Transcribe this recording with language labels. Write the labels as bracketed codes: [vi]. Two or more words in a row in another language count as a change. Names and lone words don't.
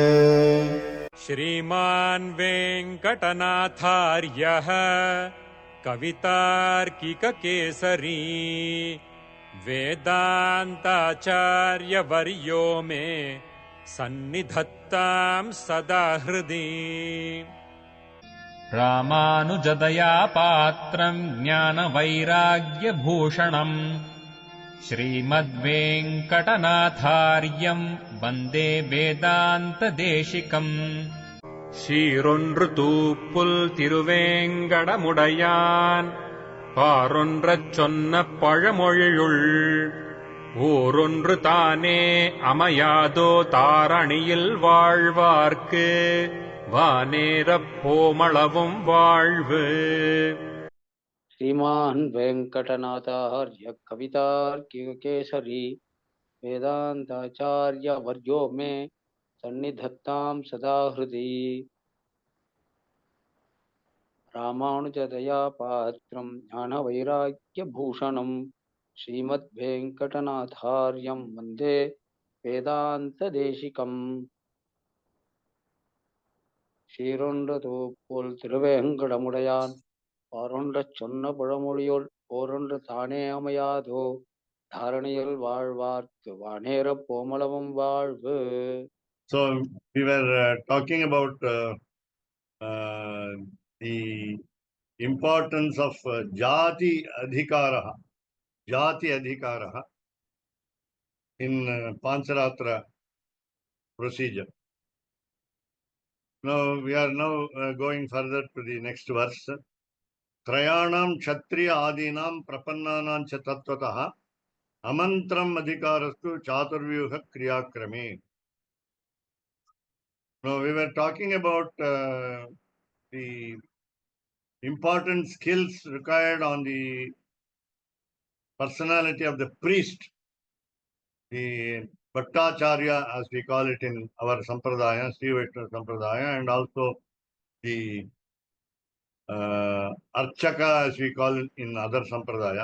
[sa] श्रीमान् वेङ्कटनाथार्यः कवितार्किककेसरी वेदान्ताचार्यवर्यो मे सन्निधत्तां सदा हृदि। रामानुजदया पात्रम् ज्ञानवैराग्यभूषणम् श्रीमद्वेङ्कटनाथार्यम् वन्दे वेदान्तदेशिकम्। [ta] சீரொன்று தூப்புல் திருவேங்கடமுடையான் பாரொன்றச் சொன்ன பழமொழியுள் ஊரொன்று தானே அமையாதோ தாரணியில் வாழ்வார்க்கு வானேரப் போமளவும் வாழ்வு. [sa] श्रीमान् वेङ्कटनाथार्य कवितार्किककेसरी वेदान्ताचार्यवर्यो मे सन्निधत्तां सदा हृदि। रामानुजदया पात्रं ज्ञानवैराग्यभूषणं श्रीमद्वेङ्कटनाथार्यं वन्दे वेदान्तदेशिकम्। [ta] சீரொன்றுதூப்புல் திருவேங்கடமுடையான் பாரொன்றச் சொன்ன பழமொழியுள் ஓரொன்று தானே அமையாதோ தாரணியில் வாழ்வார்க்கு வானேரப் போமளவும் வாழ்வு. [en] So we were talking about the importance of [sa] जाति अधिकारः [en] in Pancaratra procedure. Now we are going further to the next verse. [sa] त्रयाणाम् क्षत्रिय आदीनाम् प्रपन्नानाम् च तत्त्वतः अमन्त्रम् अधिकारस्तु चतुर्व्यूह क्रियाक्रमे. [en] Now we were talking about the important skills required on the personality of the priest, the Bhattacharya, as we call it in our Sampradaya, Sri Vaishnava Sampradaya, and also the Archaka, as we call it in other Sampradaya.